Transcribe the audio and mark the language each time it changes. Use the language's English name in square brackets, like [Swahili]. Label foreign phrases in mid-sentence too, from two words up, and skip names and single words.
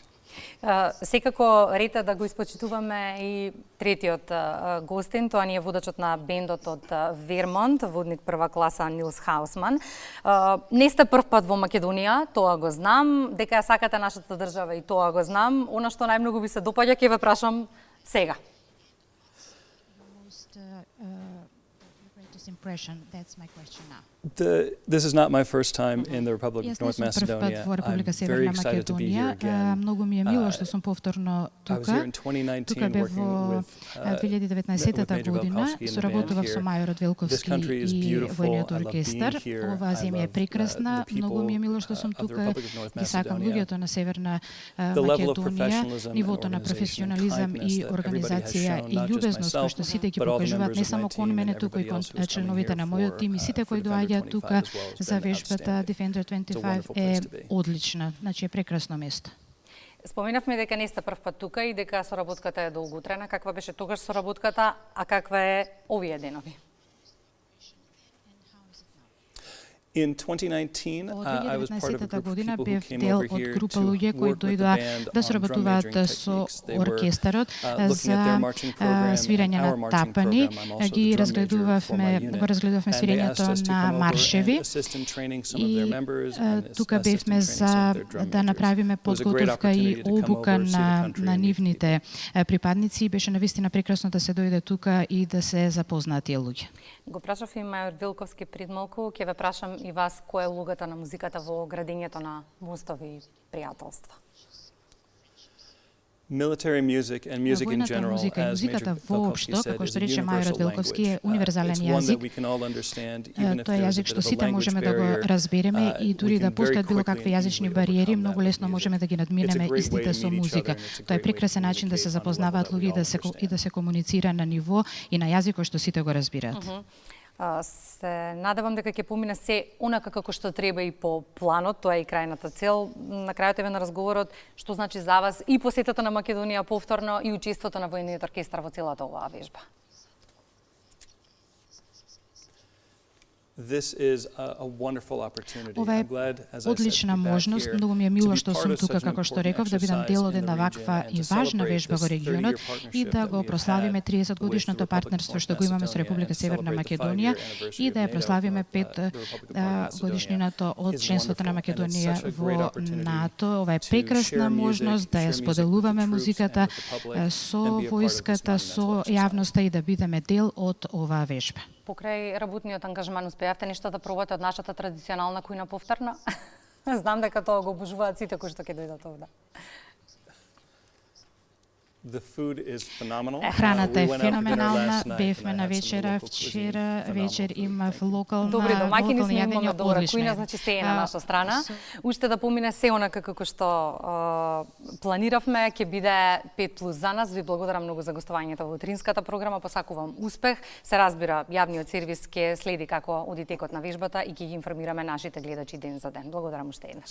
[Macedonian] Секако ред е да го испочитуваме и третиот гостин, тоа ни е водачот на бендот од Вермонт, водник прва класа Нилс Хаусман. Не сте прв пат во Македонија, тоа го знам, дека ја сакате нашата држава и тоа го знам. Она што најмногу ви се допаѓа, ќе ве прашам сега. [English] Impression. That's my question now. This is not my first time in the Republic of North Macedonia. I'm very excited to be here again. [Macedonian] Многу ми е мило што сум повторно тука. Тука бев во 2019 година, соработував со Мајор Радвелковски и војниот оркестар. Оваа земја е прекрасна, многу ми е мило што сум тука. Ги сакам луѓето на Северна Македонија, нивото на професионализам и организација и љубезност кој што сите ги покажуваат не само кон мене тука и кон членовите на мојот тим и сите кои доаѓаат тука за вежбата Defender 25 е одлична, значи е прекрасно место. Споменавме дека не сте прв пат тука и дека соработката е долготрена. Каква беше тогаш соработката, а каква е овие денови? [English] In 2019, I was part of a group of [Macedonian] година [English] people who [Macedonian] бев [English] came [Macedonian] дел [English] over [Macedonian] од [English] here [Macedonian] група [English] to [Macedonian] луѓе кои [English] work with the [Macedonian] дојдоа [English] band [Macedonian] да [English] on drum [Macedonian] соработуваат [English] measuring [Macedonian] со [English] techniques. They were [Macedonian] оркестарот [English] looking at their marching program [Macedonian] за свирење [English] and our [Macedonian] на [English] marching [Macedonian] тапани. [English] program. I'm also [Macedonian] Ги [English] the drum major for my [Macedonian] разгледувавме [English] unit. [Macedonian] свирењето на маршеви и тука бевме за да направиме подготовка и обука на нивните припадници и беше навистина прекрасно да се дојде тука и да се запознаат тие луѓе. Го прашав и Мајор Вилковски пред малку, ќе ве прашам и вас која е улогата на музиката во градењето на мостови и пријателства. [English] Military music and music in [Macedonian] Војната [English] general, [Macedonian] музика и [English] as Major [Macedonian] музиката [English] Velkovsky [Macedonian] воопшто, [English] said, [Macedonian] како [English] is [Macedonian] што [English] a [Macedonian] рече Мајор [English] universal [Macedonian] Велковски, е [English] language. [Macedonian] универзален [English] It's one that [Macedonian] јазик. [English] we can all understand, even if [Macedonian] Тоа е [English] there's a [Macedonian] јазик [English] bit [Macedonian] што [English] of a [Macedonian] сите [English] language [Macedonian] можеме да го [English] barrier. [Macedonian] разбереме и дури [English] We [Macedonian] да [English] can very [Macedonian] постојат било [English] quickly [Macedonian] какви [English] and [Macedonian] јазични [English] easily [Macedonian] бариери, [English] overcome [Macedonian] многу [English] that [Macedonian] лесно [English] with [Macedonian] можеме да ги [English] music. [Macedonian] надминеме [English] It's a great way [Macedonian] истите [English] to [Macedonian] со [English] meet each [Macedonian] музика. [English] other, and it's a [Macedonian] Тоа е [English] great way to [Macedonian] прекрасен начин да се [English] communicate on a level [Macedonian] запознаваат [English] that we [Macedonian] луѓе [English] all [Macedonian] и да се комуницира на ниво и на јазик кој што сите го разбираат. Се надевам дека ќе помине се онака како што треба и по планот, тоа е и крајната цел. На крајот еве на разговорот, што значи за вас и посетата на Македонија повторно и учеството на војниот оркестар во целата оваа вежба? [English] This is a wonderful opportunity. [Macedonian] Ова е [English] I'm glad, as I said, [Macedonian] одлична [English] to be back [Macedonian] можност, [English] here, [Macedonian] многу ми е [English] to [Macedonian] мило [English] be [Macedonian] што [English] part [Macedonian] сум [English] of [Macedonian] тука, [English] such an [Macedonian] како што [English] important [Macedonian] реков, да бидам [English] exercise [Macedonian] дел од [English] in the [Macedonian] една [English] region [Macedonian] ваква [English] and [Macedonian] и [English] to [Macedonian] важна [English] celebrate [Macedonian] вежба [English] this [Macedonian] во [English] 30-year [Macedonian] регионот [English] partnership [Macedonian] и да [English] that [Macedonian] го [English] we have [Macedonian] прославиме [English] had [Macedonian] 30 [English] with [Macedonian] годишното [English] the Republic of [Macedonian] партнерство [English] North [Macedonian] што го имаме со [English] Macedonia [Macedonian] Република [English] and [Macedonian] Северна [English] celebrate the [Macedonian] Македонија [English] 5-year anniversary [Macedonian] и да ја [English] of NATO [Macedonian] прославиме [English] of the Republic of North [Macedonian] годишнината од [English] Macedonia [Macedonian] членството на [English] is [Macedonian] Македонија [English] wonderful, and it's such a great [Macedonian] во [English] opportunity [Macedonian] НАТО. Ова е [English] to [Macedonian] прекрасна [English] share music, [Macedonian] можност да ја [English] share music with the [Macedonian] споделуваме [English] troops [Macedonian] музиката [English] and with the public [Macedonian] со [English] and be a part of this [Macedonian] војската, [English] monumental [Macedonian] со [English] exercise. [Macedonian] јавноста и да бидеме дел од оваа вежба. Покрај работниот ангажман успеавте нешто да пробате од нашата традиционална кујна повторно? Знам дека тоа го обожуваат сите кои што ќе дојдат овде. [English] The food is phenomenal. [Macedonian] Храната [English] We [Macedonian] е [English] went out for dinner [Macedonian] феноменална. [English] last night, [Macedonian] Бевме [English] and I [Macedonian] на [English] had some [Macedonian] вечера [English] local cuisine. [Macedonian] вчера вечер [English] Phenomenal. [Macedonian] имав локална Добри домаќини сме, јадење, имаме добра одлично кујна, е. значи се е на наша страна. Уште да помине се онака како што планиравме, ќе биде 5+ за нас. Ви благодарам многу за гостувањето во утринската програма, посакувам успех. Се разбира, јавниот сервис ќе следи како оди текот на вежбата и ќе ги информираме нашите гледачи ден за ден.